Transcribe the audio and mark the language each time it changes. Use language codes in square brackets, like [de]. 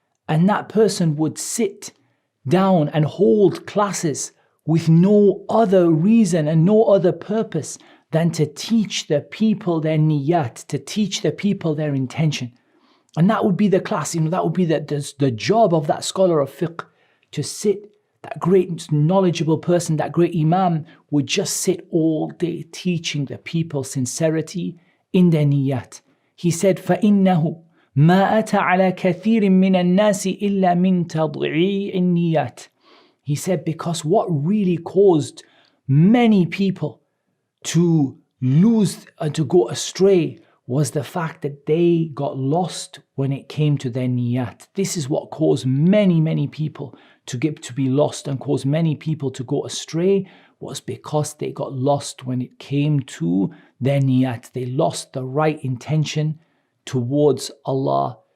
[en] And that person would sit down and hold classes with no other reason and no other purpose than to teach the people their niyyat, to teach the people their intention. And that would be the class, that would be the job of that scholar of fiqh, to sit, that great knowledgeable person, that great imam would just sit all day teaching the people sincerity in their niyyat. He said, [ar] فَإِنَّهُ مَا أَتَى عَلَى كَثِيرٍ مِّنَ النَّاسِ إِلَّا مِن تَضْعِيعِ النِّيَّاتِ. [en] He said, because what really caused many people to lose and to go astray was the fact that they got lost when it came to their niyat. This is what caused many people to be lost and caused many people to go astray, was because they got lost when it came to their niyat. They lost the right intention towards Allah